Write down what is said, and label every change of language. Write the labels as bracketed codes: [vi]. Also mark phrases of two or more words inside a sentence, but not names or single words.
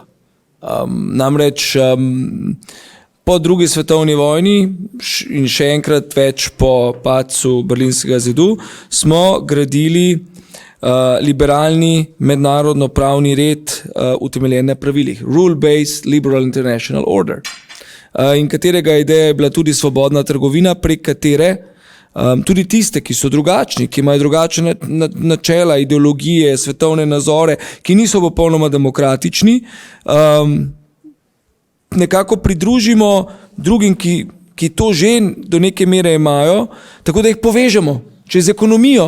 [sl] Namreč po drugi svetovni vojni in še enkrat več po padcu Berlinskega zidu smo gradili liberalni mednarodno pravni red utemeljen na pravilih. [en] Rule-based liberal international order. [sl] In katerega ideja je bila tudi svobodna trgovina, prek katere tudi tiste, ki so drugačni, ki imajo drugačne načela, ideologije, svetovne nazore, ki niso popolnoma demokratični, nekako pridružimo drugim, ki to že do neke mere imajo, tako da jih povežemo čez ekonomijo.